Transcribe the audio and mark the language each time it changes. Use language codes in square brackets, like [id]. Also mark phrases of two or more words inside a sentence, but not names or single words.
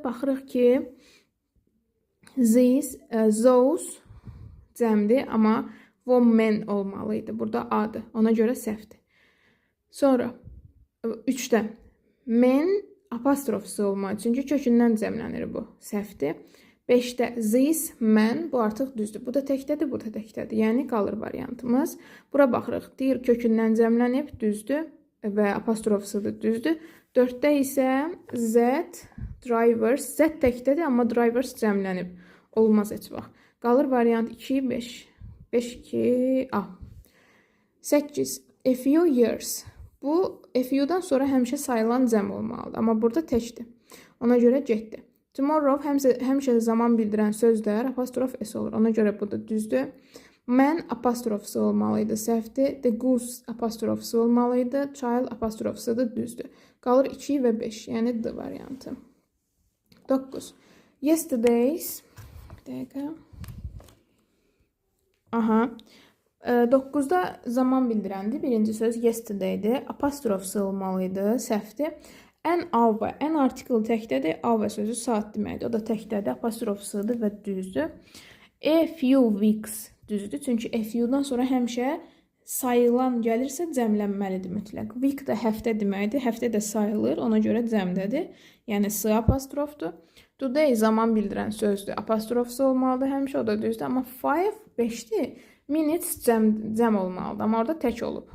[az] Baxırıq ki, those cəmdir, amma women olmalıydı. Burada A-dır. Ona görə səhvdir. Sonra 3-də men apostrofsu olmalı. Çünki kökündən cəmlənir bu. Səhvdir. 5-də these, men. Bu artıq düzdür. Bu da təkdədir, bu da təkdədir. Yəni qalır variantımız. Bura baxırıq. Deyir kökündən cəmlənib, düzdür. Və apostrofsudur, düzdür. 4-də isə Z, drivers. Z təkdədir, amma drivers cəmlənib. Olmaz heç vaxt. Qalır variant 2, 5. 5, 2, A. [en] 8. A few years. [az] Bu, FU-dan sonra həmişə sayılan cəm olmalıdır. Amma burada təkdir. Ona görə getdi. Tomorrow həmişə zaman bildirən sözlər apostrof S olur. Ona görə bu da düzdür. Man apostrofsu olmalıydı, səhvdir. [en] The goose [az] apostrofsu olmalıydı, child apostrofsu da düzdür. Qalır 2 və 5, yəni D variantı. 9. Yesterdays. Bir dəqiqə. Aha. 9-da zaman bildirəndi. Birinci söz yesterday'di. Apostrofsu olmalıydı, səhvdir. [en] An hour. An article [az] təkdədir. Hour sözü saat deməkdir. O da təkdədir. Apostrofsudur və düzdür. [en] A few weeks [az] düzdür. Çünki [en] a few-dan [az] sonra həmişə sayılan gəlirsə cəmlənməlidir mütləq. Week də həftə deməkdir. Həftə də sayılır. Ona görə cəmdədir. Yəni S apostrofdur. Today zaman bildirən sözdür. Apostrofsu olmalıdır həmişə. O da düzdür. Amma 5'dir. Minutes cəm olmalıdır. Amma orada tək olub.